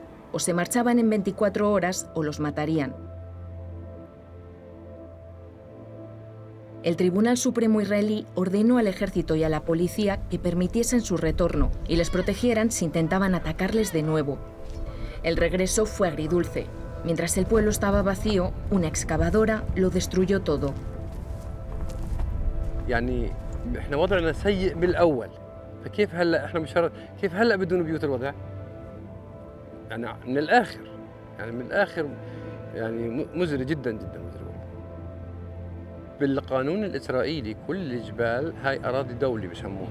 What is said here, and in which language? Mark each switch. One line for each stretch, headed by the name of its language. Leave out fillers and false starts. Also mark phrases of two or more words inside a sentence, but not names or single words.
Spanish: O se marchaban en 24 horas o los matarían. El Tribunal Supremo israelí ordenó al ejército y a la policía que permitiesen su retorno y les protegieran si intentaban atacarles de nuevo. El regreso fue agridulce. Mientras el pueblo estaba vacío, una excavadora lo destruyó todo.
Arabic: يعني احنا وضعنا سيء بالأول فكيف هلا احنا كيف هلا بدون بيوت الوضع؟ يعني من الآخر يعني مزري جدا جدا مزري. بالقانون الإسرائيلي كل الجبال هاي أراضي دولي بسموها.